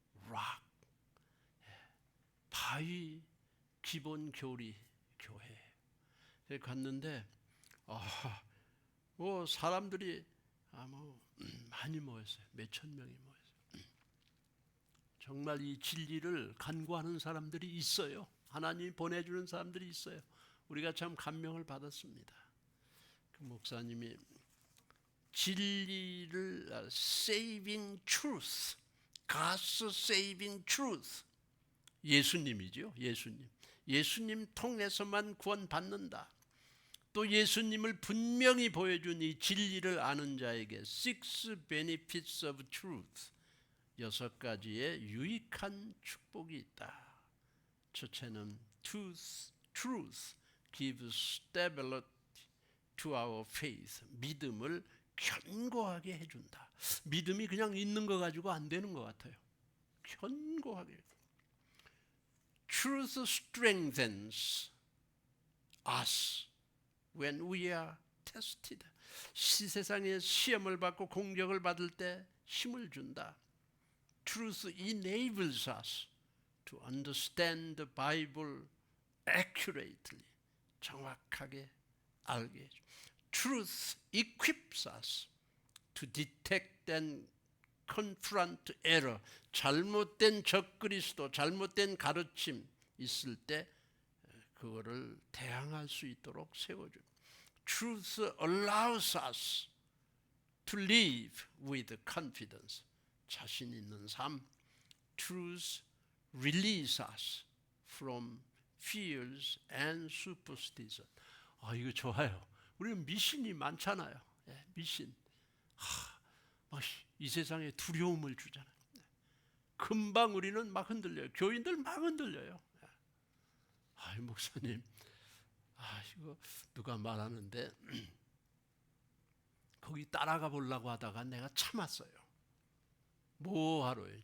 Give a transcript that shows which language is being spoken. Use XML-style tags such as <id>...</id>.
<ko>락 바위 기본 교리 교회 갔는데 사람들이 많이 모였어요. 몇천 명이 모였어요. 정말 이 진리를 간구하는 사람들이 있어요. 하나님이 보내주는 사람들이 있어요. 우리가 참 감명을 받았습니다. 그 목사님이 진리를</ko> <en>saving truth, God's saving truth,</en> <ko>예수님이죠. 예수님 통해서만 구원받는다. 또 예수님을 분명히 보여준 이 진리를 아는 자에게</ko> <en>six benefits of truth,</en> <ko>6가지의 유익한 축복이 있다. 첫째는</ko> <en>truth gives stability to our faith.</en> <ko>믿음을 견고하게 해준다. 믿음이 그냥 있는 거 가지고 안 되는 것 같아요. 견고하게.</ko> <en>Truth strengthens us when we are tested.</en> <ko>세상에 시험을 받고 공격을 받을 때 힘을 준다.</ko> <en>Truth enables us to understand the Bible accurately.</en> <ko>정확하게 알게 해줘.</ko> <en>Truth equips us to detect and confront error.</en> <ko>잘못된 적그리스도, 잘못된 가르침 있을 때 그거를 대항할 수 있도록 세워줘.</ko> <en>Truth allows us to live with confidence.</en> <ko>자신 있는 삶.</ko> <en>Truth release us from fears and superstition.</en> <ko>이거 좋아요. 우리는 미신이 많잖아요. 미신. 이 세상에 두려움을 주잖아요. 금방 우리는 막 흔들려요. 교인들 막 흔들려요. 목사님, 이거 누가 말하는데 거기 따라가 보려고 하다가 내가 참았어요. 뭐하러요?</ko>